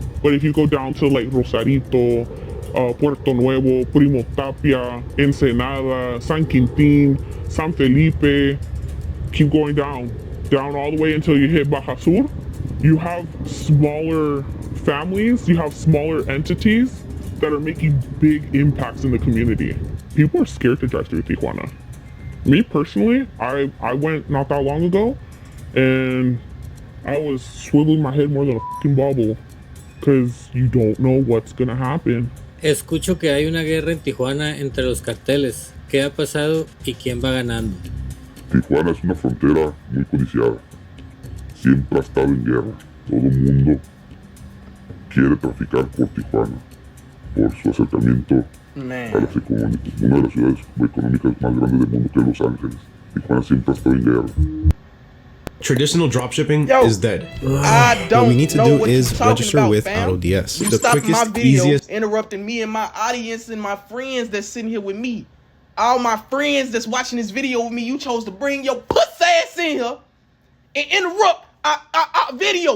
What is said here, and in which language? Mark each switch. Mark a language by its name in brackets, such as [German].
[English] But if you go down to like Rosarito, Puerto Nuevo, Primo Tapia, Ensenada, San Quintín, San Felipe, keep going down all the way until you hit Baja Sur, you have smaller families, you have smaller entities that are making big impacts in the community. People are scared to drive through Tijuana. Me personally, I went not that long ago and I was swiveling my head more than a fucking bobble because you don't know what's gonna happen. [Spanish] Escucho que hay una guerra en Tijuana entre los carteles. ¿Qué ha pasado y quién va ganando? Tijuana es una frontera muy codiciada. Siempre ha estado en guerra. Todo el mundo quiere traficar por Tijuana, por su acercamiento a una de las ciudades económicas más grandes del mundo, que es Los Ángeles. Tijuana siempre ha estado en guerra. [English] Traditional dropshipping is dead. What we need to do is register with AutoDS. You stopped my video, interrupting me and my audience and my friends that's sitting here with me. All my friends that's watching this video with me, you chose to bring your puss ass in here and interrupt our video.